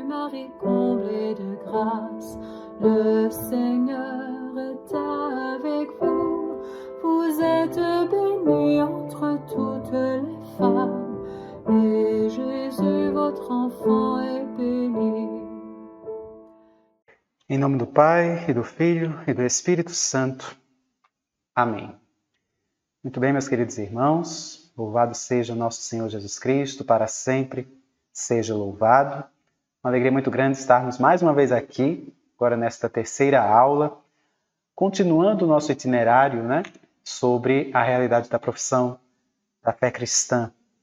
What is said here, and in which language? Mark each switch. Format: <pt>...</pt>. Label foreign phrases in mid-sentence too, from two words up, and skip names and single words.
<fr>Marie, comblée de grâce, le Seigneur est avec vous. Vous êtes bénie entre toutes les femmes, et Jésus, votre enfant, est béni.</fr> <pt>Em nome do Pai, e do Filho, e do Espírito Santo. Amém. Muito bem, meus queridos irmãos, louvado seja o nosso Senhor Jesus Cristo, para sempre seja louvado. Uma alegria muito grande estarmos mais uma vez aqui, agora nesta terceira aula, continuando o nosso itinerário, sobre a realidade da profissão da fé cristã.</pt>